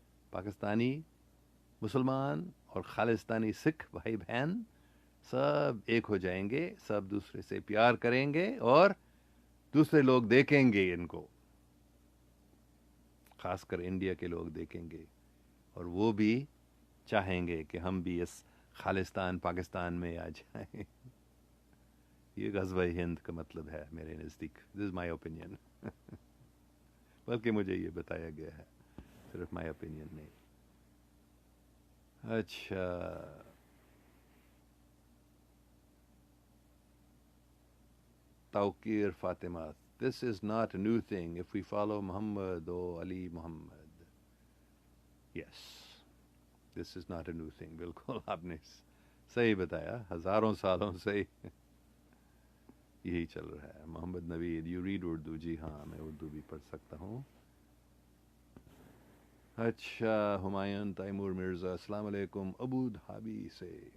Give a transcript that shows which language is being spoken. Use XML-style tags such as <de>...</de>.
<ur>پاکستانی مسلمان اور خالستانی سکھ بھائی بہن سب ایک ہو جائیں گے, سب دوسرے سے پیار کریں گے, اور دوسرے لوگ دیکھیں گے ان کو, خاص کر انڈیا کے لوگ دیکھیں گے, اور وہ بھی چاہیں گے کہ ہم بھی اس خالستان پاکستان میں آ جائیں. یہ غزوہ ہند کا مطلب ہے میرے نزدیک.</ur> <en>This is my opinion.</en> <ur>بلکہ مجھے یہ بتایا گیا ہے, صرف</ur> <en>my opinion</en> <ur>نہیں. اچھا,</ur> <en>Tauqeer Fatima, this is not a new thing if we follow Muhammad or Ali Muhammad. Yes, this is not a new thing.</en> <ur>بالکل آپ نے صحیح بتایا, ہزاروں سالوں سے یہی چل رہا ہے. محمد نوید,</ur> <en>You read Urdu?</en> <ur>جی ہاں, میں اردو بھی پڑھ سکتا ہوں. اچھا, ہمایوں تیمور مرزا, السلام علیکم ابو دھابی سے.</ur>